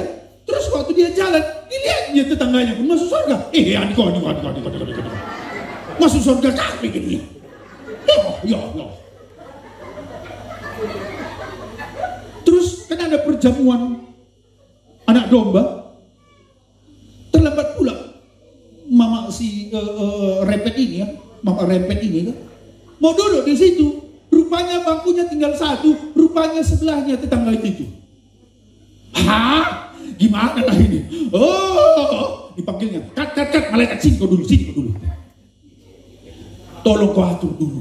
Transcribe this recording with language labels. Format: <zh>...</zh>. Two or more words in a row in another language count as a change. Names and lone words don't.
<id>Terus waktu dia jalan, dilihat dia tetangganya pun masuk surga. Niko. Masuk surga kami ke dia. Ya Allah. Terus kan ada perjamuan anak domba. Terlambat pula mama si rempet ini ya, mama rempet ini kan mau duduk di situ. Rupanya bangkunya tinggal satu, rupanya sebelahnya tetangga itu. Hah? Gimana lah ini? Oh, dipanggilnya. Kat, malaikat sini kau dulu. Tolong kau atur dulu.</id>